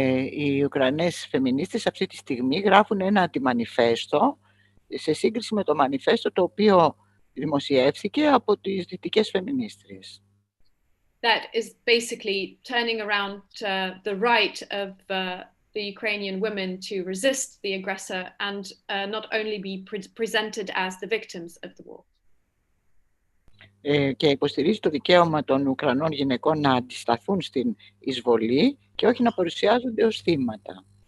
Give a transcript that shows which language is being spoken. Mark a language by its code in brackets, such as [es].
[el] Οι Ουκρανές φεμινίστες αυτή τη στιγμή γράφουν ένα αντιμανιφέστο σε σύγκριση με το μανιφέστο το οποίο δημοσιεύθηκε από τις δυτικές φεμινίστριες. [en] That is basically turning around the right of the Ukrainian women to resist the aggressor and not only be presented as the victims of the war. [el] Και υποστηρίζει το δικαίωμα των Ουκρανών γυναικών να αντισταθούν στην εισβολή και όχι να παρουσιάζονται ως θύματα.